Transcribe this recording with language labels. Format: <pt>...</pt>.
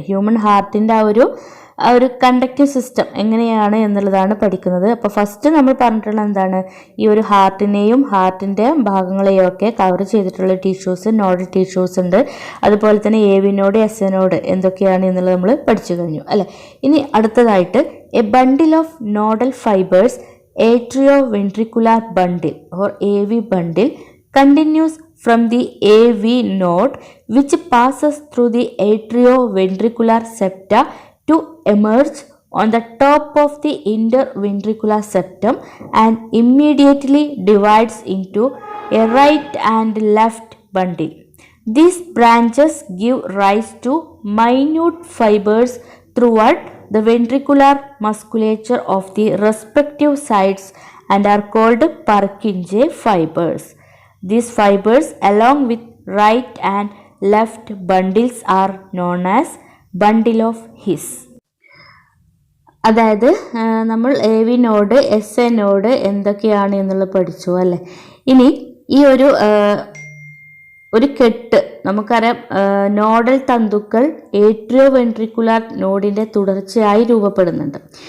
<ml>Human ഹാർട്ടിൻ്റെ ആ ഒരു കണ്ടക്റ്റീവ് സിസ്റ്റം എങ്ങനെയാണ് എന്നുള്ളതാണ് പഠിക്കുന്നത്. അപ്പോൾ ഫസ്റ്റ് നമ്മൾ പറഞ്ഞിട്ടുള്ള എന്താണ്? ഈ ഒരു ഹാർട്ടിനെയും ഹാർട്ടിൻ്റെ ഭാഗങ്ങളെയും ഒക്കെ കവർ ചെയ്തിട്ടുള്ള ടിഷ്യൂസ്, നോഡൽ ടിഷ്യൂസ് ഉണ്ട്. അതുപോലെ തന്നെ AV നോഡ്, SA നോഡ് എന്തൊക്കെയാണ് എന്നുള്ളത് നമ്മൾ പഠിച്ചു കഴിഞ്ഞു അല്ലേ. ഇനി അടുത്തതായിട്ട്</ml> <en>A bundle of nodal fibres, atrioventricular bundle or AV bundle, continues from the AV node which passes through the atrioventricular septa to emerge on the top of the interventricular septum and immediately divides into a right and left bundle. These branches give rise to minute fibers throughout the ventricular musculature of the respective sides and are called Purkinje fibers. These fibers along with right and left bundles are known as bundle of His.</en> <ml>അതായത് നമ്മൾ AV node, SA node എന്തൊക്കെയാണ് എന്നുള്ളത് പഠിച്ചു അല്ലേ. ഇനി ഈ ഒരു കെട്ട് നമുക്കറിയാം, നോഡൽ തന്തുക്കൾ ഏട്രിയോ വെൻട്രിക്കുലാർ നോഡിൻ്റെ തുടർച്ചയായി രൂപപ്പെടുന്നുണ്ട്.</ml>